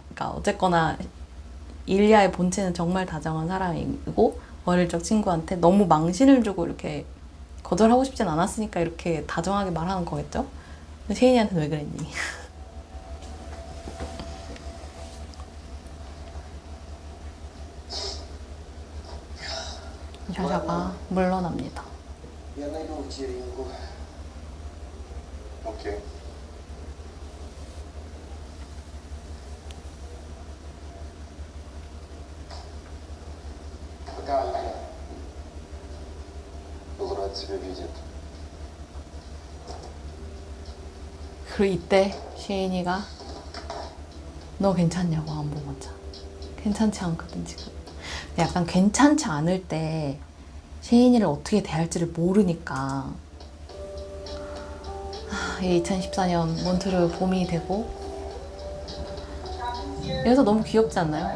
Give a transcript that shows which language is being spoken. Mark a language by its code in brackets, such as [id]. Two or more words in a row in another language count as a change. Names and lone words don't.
[ko] 그러니까 어쨌거나 일리아의 본체는 정말 다정한 사람이고 어릴 적 친구한테 너무 망신을 주고 이렇게 거절하고 싶진 않았으니까 이렇게 다정하게 말하는 거겠죠? 근데 셰인이한테는 왜 그랬니? 샤샤가 물러납니다. [ru] Я найду вечеринку. Окей. Пока, Аня. Был рад тебя видеть. [ko] 그리고 이때 셰인이가 너 괜찮냐고 안부 묻자. 괜찮지 않거든 지금. 약간 괜찮지 않을 때 셰인이를 어떻게 대할지를 모르니까 이 2014년 몬트리올 봄이 되고 그래서 너무 귀엽지 않나요?